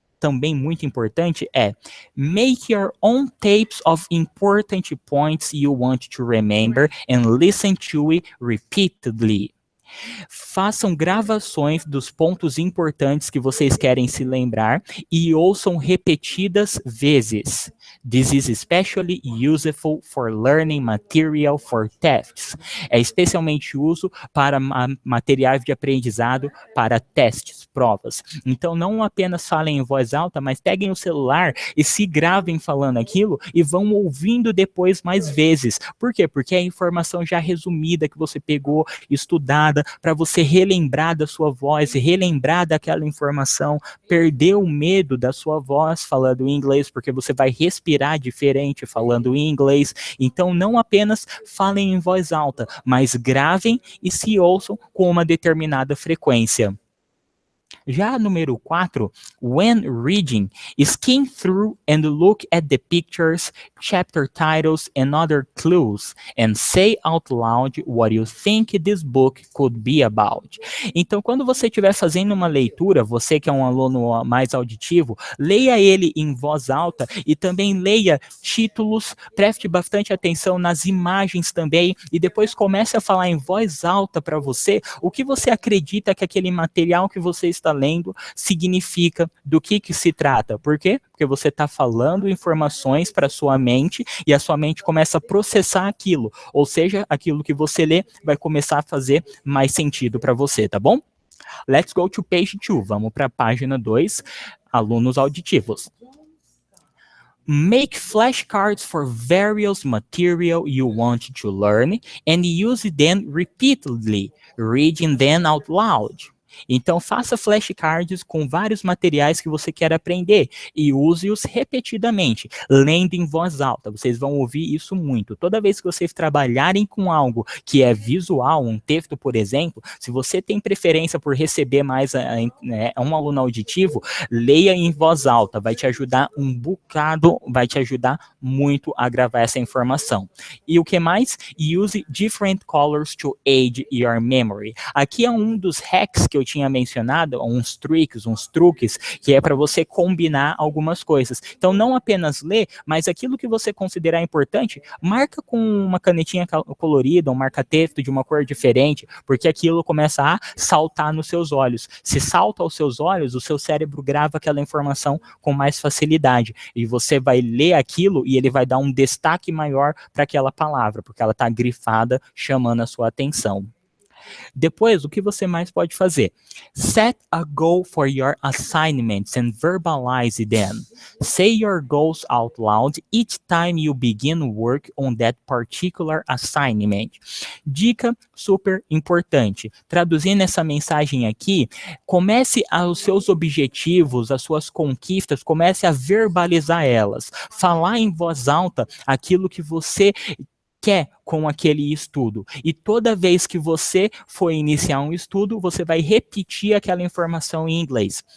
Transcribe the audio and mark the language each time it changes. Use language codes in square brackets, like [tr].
[pt] também muito importante é [en] make your own tapes of important points you want to remember and listen to it repeatedly. [pt] Façam gravações dos pontos importantes que vocês querem se lembrar e ouçam repetidas vezes. [en] This is especially useful for learning material for tests. [pt] É especialmente uso para materiais de aprendizado para testes, provas. Então, não apenas falem em voz alta, mas peguem o celular e se gravem falando aquilo e vão ouvindo depois mais vezes. Por quê? Porque é a informação já resumida que você pegou, estudada, para você relembrar da sua voz, relembrar daquela informação, perder o medo da sua voz falando inglês, porque você vai respirar diferente falando em inglês. Então, não apenas falem em voz alta, mas gravem e se ouçam com uma determinada frequência. Já número 4, [en] when reading, skim through and look at the pictures, chapter titles and other clues, and say out loud what you think this book could be about. [pt] Então, quando você estiver fazendo uma leitura, você que é um aluno mais auditivo, leia ele em voz alta e também leia títulos, preste bastante atenção nas imagens também, e depois comece a falar em voz alta para você o que você acredita que aquele material que você está lendo significa, do que se trata. Por quê? Porque você está falando informações para sua mente e a sua mente começa a processar aquilo. Ou seja, aquilo que você lê vai começar a fazer mais sentido para você, tá bom? [en] Let's go to page 2. [pt] Vamos para a página 2, alunos auditivos. [en] Make flashcards for various material you want to learn and use them repeatedly, reading them out loud. [pt] Então, faça flashcards com vários materiais que você quer aprender e use-os repetidamente, lendo em voz alta. Vocês vão ouvir isso muito. Toda vez que vocês trabalharem com algo que é visual, um texto, por exemplo, se você tem preferência por receber mais um aluno auditivo, leia em voz alta. Vai te ajudar um bocado, vai te ajudar muito a gravar essa informação. E o que mais? [en] Use different colors to aid your memory. [pt] Aqui é um dos hacks que eu tinha mencionado, uns truques, que é para você combinar algumas coisas. Então, não apenas ler, mas aquilo que você considerar importante, marca com uma canetinha colorida, um marca-texto de uma cor diferente, porque aquilo começa a saltar nos seus olhos. Se salta aos seus olhos, o seu cérebro grava aquela informação com mais facilidade. E você vai ler aquilo e ele vai dar um destaque maior para aquela palavra, porque ela está grifada, chamando a sua atenção. Depois, o que você mais pode fazer? [en] Set a goal for your assignments and verbalize them. Say your goals out loud each time you begin work on that particular assignment. [pt] Dica super importante. Traduzindo essa mensagem aqui, comece os seus objetivos, as suas conquistas, comece a verbalizar elas. Falar em voz alta aquilo que você quer com aquele estudo. E toda vez que você for iniciar um estudo, você vai repetir aquela informação em inglês.